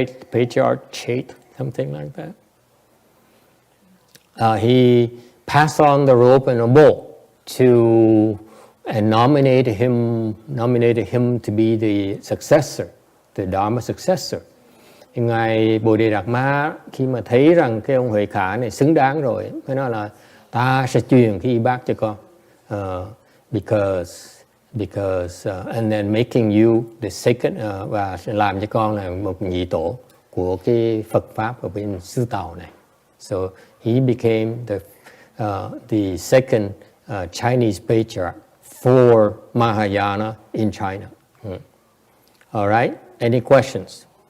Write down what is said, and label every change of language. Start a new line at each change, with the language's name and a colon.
English: Patriarchate, something like that. He passed on the rope and a bowl and nominated him to be the successor, the Dharma successor.
Vietnamese: Thì ngài Bồ Đề Đạt Ma khi mà thấy rằng cái ông Huệ Khả này xứng đáng rồi, mới nói là ta sẽ truyền cái y bát cho con,
English: because and then making you the second,
Vietnamese: và làm cho con là một nhị tổ của cái Phật pháp ở bên xứ Tàu này.
English: So he became the second Chinese patriarch for Mahayana in China. All right. Any questions?